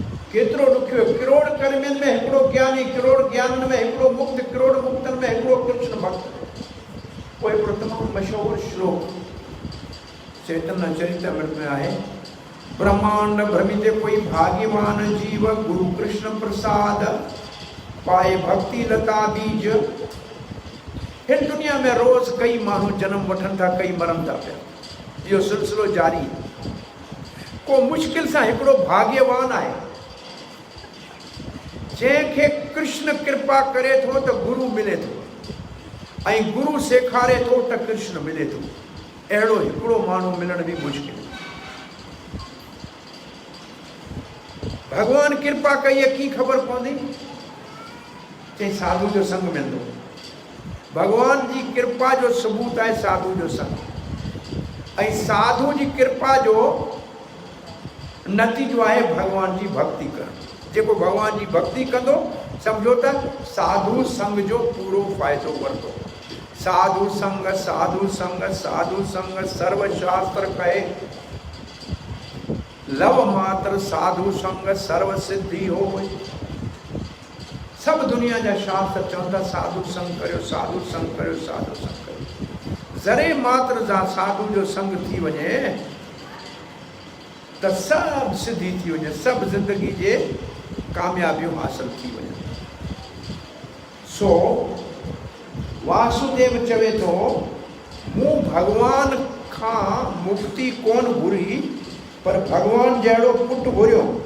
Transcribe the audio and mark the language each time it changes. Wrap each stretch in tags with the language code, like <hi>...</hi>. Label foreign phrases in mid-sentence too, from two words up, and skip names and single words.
<sd>केतिरो ॾुखियो। करोड़ कर्मियुनि में हिकिड़ो ज्ञानी, करोड़ ज्ञाननि में हिकिड़ो मुक्त, करोड़ मुक्तनि में हिकिड़ो कृष्ण भक्त। पोइ हिकिड़ो तमामु मशहूरु श्लोक चैतन्य चरितमृत में आहे,</sd> <bn>ব্রহ্মাণ্ড ভ্রমিতে কোন ভাগ্যবান জীব গুরু কৃষ্ণ প্রসাদে পায় ভক্তি লতা বীজ।</bn> <sd>हिन दुनिया में रोज कई माण्हू जन्म वठनि था, कई मरनि था पिया। इहो सिलसिलो जारी आहे। को मुश्किल सां हिकिड़ो भाग्यवान आहे जंहिंखे कृष्ण कृपा करे थो त गुरु मिले थो, ऐं गुरु सेखारे थो त कृष्ण मिले थो। अहिड़ो हिकिड़ो माण्हू मिलण बि मुश्किल। भगवान कृपा कई की ख़बर पवंदी? चई साधु जो संग मिलंदो। भगवान जी कृपा जो सबूत आहे साधु जो संग, ऐं साधु जी कृपा जो नतीजो आहे भगवान जी भक्ति करणु। जेको भगवान जी भक्ति कंदो सम्झो त साधु संग जो पूरो फ़ाइदो वठंदो।</sd> <bn>साधु संग সাধু সঙ্গ সাধু সঙ্গ সর্বশাস্ত্রে কয়, লব মাত্র সাধু সঙ্গে সর্ব সিদ্ধি হয়।</bn> <sd>सब दुनिया जा शास्त्र चवंदा साधु संग करियो, साधु संग करियो, साधु संग करियो। ज़रे मात्र साधु जो संग थी वञे त सब सिद्धि थी वञे, सब ज़िंदगी जे कामयाबियूं हासिल थी वञनि। सो वासुदेव चवे थो, मूं भगवान खां मुक्ति कोन घुरी, पर भगवान जहिड़ो पुटु घुरियो।</sd>